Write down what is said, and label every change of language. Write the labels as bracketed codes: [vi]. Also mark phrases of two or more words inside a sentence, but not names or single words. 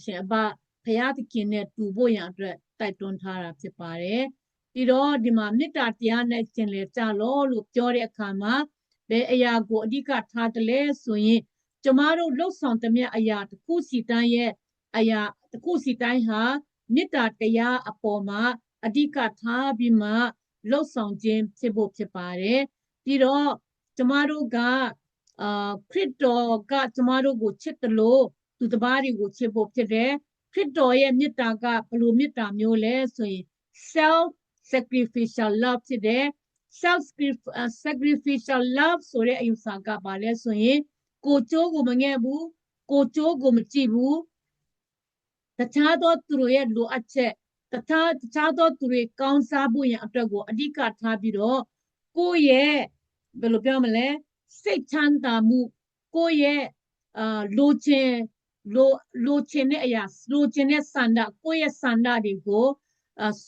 [my] ရှင်အဘဖျားသခင်နဲ့တူဖို့ရန်အတွက်တိုက်တွန်းထားတာဖြစ်ပါတယ်ပြီးတော့ဒီမှာမေတ္တာတရားနဲ့ကျင်လည်ကြလောလို့ပြောတဲ့အခါမှာဘယ်အရာကိုအဓိကထားတယ်လဲဆိုရင်ကျမတို့လှုပ်ဆောင်သမျှအရာတစ်ခုစီတိုင်းရဲ့အရာတစ်ခုစီတိုင်းဟာမေတ္တာတရားအပေါ်မှာအဓိကထားပြီးမှလှုပ်ဆောင်ခြင်းဖြစ်ဖို့ဖြစ်ပါတယ်ပြီးတော့ကျမတို့ကခရစ်တော်ကကျမတို့ကိုချစ်တယ်လို့သူတစ် ပါးတွေကိုချစ်ဖို့ဖြစ်တယ်ခရစ်တော်ရဲ့မေတ္တာကဘယ်လိုမေတ္တာမျိုးလဲဆိုရင် [en] self sacrificial love [my] ဖြစ်တယ် self [en] sacrificial love [my] ဆိုတဲ့အယူဆကပါလဲဆိုရင်ကိုကျိုးကိုမငဲ့ဘူးကိုကျိုးကိုမကြည့်ဘူးတခြားသောသူတို့ရဲ့လိုအပ်ချက်တခြားသောသူတွေကောင်းစားဖို့ရန်အတွက်ကိုအဓိကထားပြီးတော့ကိုယ့်ရဲ့ဘယ်လိုပြောမလဲစိတ်ချမ်းသာမှုကိုယ့်ရဲ့လိုချင်တဲ့အရာလိုချင်တဲ့ဆန္ဒကိုယ့်ရဲ့ဆန္ဒတွေကိုစွ